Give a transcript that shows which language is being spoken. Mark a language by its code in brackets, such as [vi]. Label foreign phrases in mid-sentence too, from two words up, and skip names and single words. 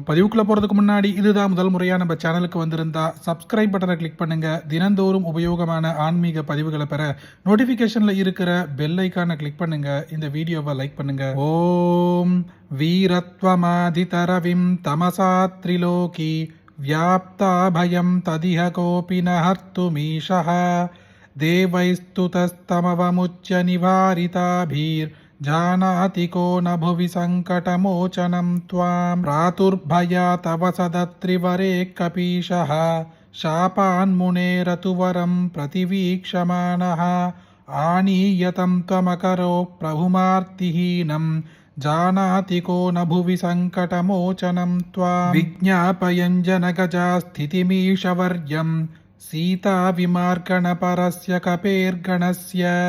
[ta] பதிவுக்குள்ள போறதுக்கு முன்னாடி இதுதான் முதல் முறையா நம்ம சேனலுக்கு வந்திருந்தா [en] subscribe button [ta] கிளிக் பண்ணுங்க. தினந்தோறும் உபயோகமான ஆன்மீக பதிவுகளை பெற நோட்டிபிகேஷன்ல இருக்கிற [en] bell icon [ta] கிளிக் பண்ணுங்க. இந்த வீடியோவை லைக் பண்ணுங்க. [sa] ओम् वीरत्वमादितरविम् तमसा त्रिलोकी व्याप्ता भयं तदिह कोऽपि न हर्तुमीशः देवैस्तुतस्तमवमुच्य निवारिताभिर्जानाति को न भुवि सङ्कटमोचनं त्वां प्रातुर्भया तव सदत्रिवरे कपीशः शापान्मुनेरतुवरं प्रतिवीक्षमाणः आनीयतं त्वमकरो प्रभुमार्तिहीनं जानाति को न भुवि सङ्कटमोचनं त्वां विज्ञापयञ्जनगजा स्थितिमीशवर्यं सीताविमार्गणपरस्य कपेर्गणस्य